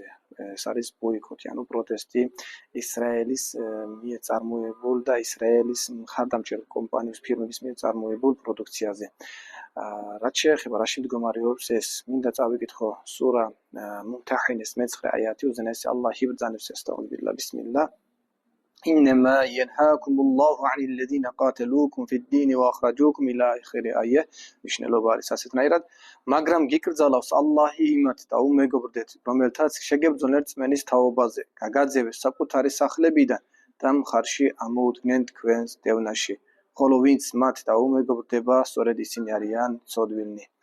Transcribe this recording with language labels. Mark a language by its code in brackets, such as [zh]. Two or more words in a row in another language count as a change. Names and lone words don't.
[ka] ეს არის ბოიკოტი, ანუ პროტესტი ისრაელის მიერ წარმოებულ და ისრაელის მხარდამჭერ კომპანიის ფირმების მიერ წარმოებულ პროდუქციაზე. რაც შეეხება რაში მდგომარეობს ეს, მინდა წავიკითხო სურა მუმთაჰინეს 9 აიათი, უზენაესი ალლაჰი იბრძანებს [ar] أستغفر الله بسم الله. إنما ينهاكم الله عن الذين قاتلوكم في الدين وأخرجوكم إلى آخر آية [ka] მნიშვნელობა არის ასეთნაირად, მაგრამ გიკრძალავს ალლაჰი იმათ და უმეგობრდეთ, რომელთაც შეგებრძოლენ რწმენის თაობაზე, გაგაძევეს საკუთარი სახლებიდან და მხარში ამოუდგნენ თქვენს დევნაში, ხოლო ვინც მათ და უმეგობრდება, სწორედ ისინი არიან ცოდვილნი.